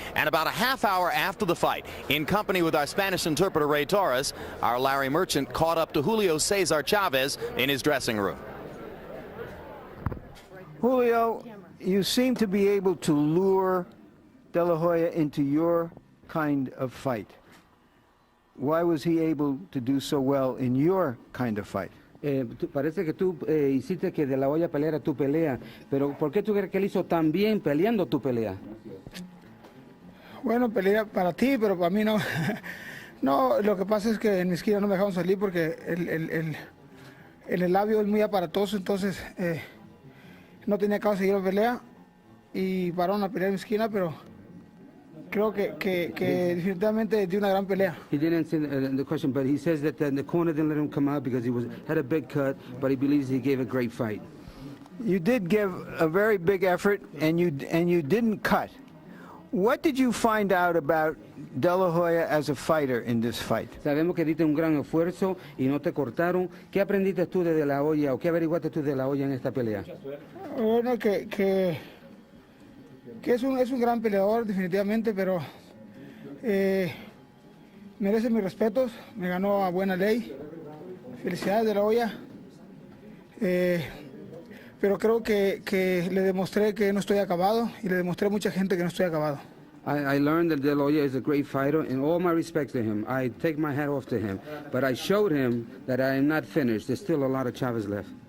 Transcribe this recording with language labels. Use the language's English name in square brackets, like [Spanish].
[English] And about a half hour after the fight, in company with our Spanish interpreter Ray Torres, our Larry Merchant caught up to Julio Cesar Chavez in his dressing room. Julio, you seem to be able to lure De La Hoya into your kind of fight. Why was he able to do so well in your kind of fight? [Spanish] Parece que tú hiciste que De La Hoya peleara tu pelea, pero ¿por qué tú crees que él hizo tan bien peleando tu pelea? Bueno, pelea para ti, pero para mí no. No, lo que pasa es que en mi esquina no me dejaron salir porque el labio es muy aparatoso, entonces no tenía caso seguir la pelea y pararon a pelear en mi esquina, pero creo que definitivamente dio una gran pelea. [English] He didn't answer the question, but he says that the corner didn't let him come out because he had a big cut, but he believes he gave a great fight. You did give a very big effort, and you didn't cut. What did you find out about De La Hoya as a fighter in this fight? [Spanish] Sabemos que diste un gran esfuerzo y no te cortaron. ¿Qué aprendiste tú de De La Hoya o qué averiguaste tú de De La Hoya en esta pelea? Bueno, que es un gran peleador definitivamente, pero merece mis respetos, me ganó a buena ley. Felicidades De La Hoya. Pero creo que le demostré que no estoy acabado y le demostré a mucha gente que no estoy acabado. [English] I learned that De La Hoya is a great fighter, and all my respect to him. I take my hat off to him. But I showed him that I am not finished. There's still a lot of Chavez left.